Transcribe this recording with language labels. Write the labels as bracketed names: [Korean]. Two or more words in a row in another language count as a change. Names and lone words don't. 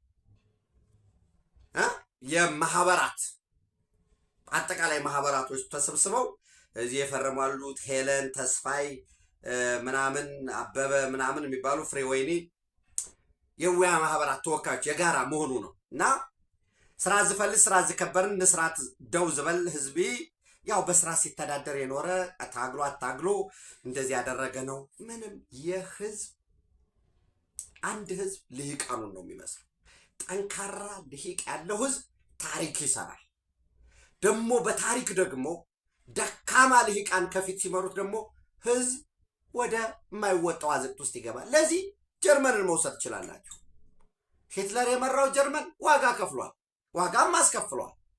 [Amharic] የማህበራት አጠቃላይ ማህበራቶች ተሰብስበው እዚህ የፈረማሉት ሄለን ተስፋይ ምናምን አበበ ምናምን የሚባሉ ፍሬ ወይኒ የሙያ ማህበራት ተወካዮች የጋራ መሆኑ ነው እና [Tigrinya] ስራ ዝፈልግ ስራ ዝከበርን ንስራት ደው ዝበል ህዝቢ [Amharic] ያው በስራ ሲተዳደር የኖረ ታግሎ አታግሎ እንደዚህ ያደረገ ነው። ምንም የህዝብ አንድ ህዝብ ልሂቃኑን ነው የሚመስለው። ጠንካራ ልሂቅ ያለው ህዝብ ታሪክ ይሰራል። ደግሞ በታሪክ ደግሞ ደካማ ልሂቃን ከፊት ሲመሩት ደግሞ ህዝብ ወደ የማይወጣው አዘቅት ውስጥ ይገባል። ለዚህ ጀርመንን መውሰድ ትችላላችሁ። ሂትለር የመራው ጀርመን ዋጋ ከፍሏል፣ ዋጋም አስከፍሏል።